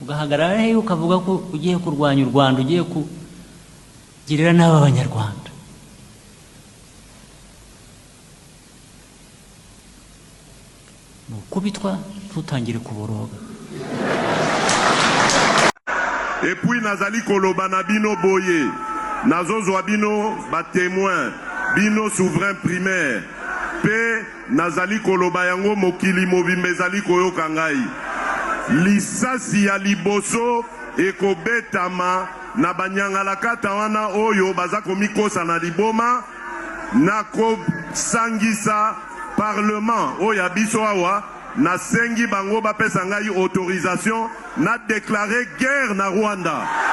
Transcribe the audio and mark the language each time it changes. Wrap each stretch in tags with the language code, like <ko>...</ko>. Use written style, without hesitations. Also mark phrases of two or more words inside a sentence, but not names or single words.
<rw>ugahagarara he ukavuga ko ugiye kurwanya u Rwanda, ugiye kugirira n'aba Abanyarwanda. Nukubitwa tutangire kuboroga.</rw> <fr>Et puis</fr> <ln>nazali koloba na bino boye, nazozwa bino ba témoin, bino</ln> <fr>souverain primaire,</fr> <ln>pe nazali koloba yango mokili mobimba ezali koyoka ngai. Lisasi ya liboso ekobetama na banyangalakata wana oyo baza komikosa na liboma, na kosangisa parlement oyo biso awa, na sengi bango bapesa ngai autorisation na</ln> <fr>déclarer guerre</fr> <ln>na Rwanda.</ln>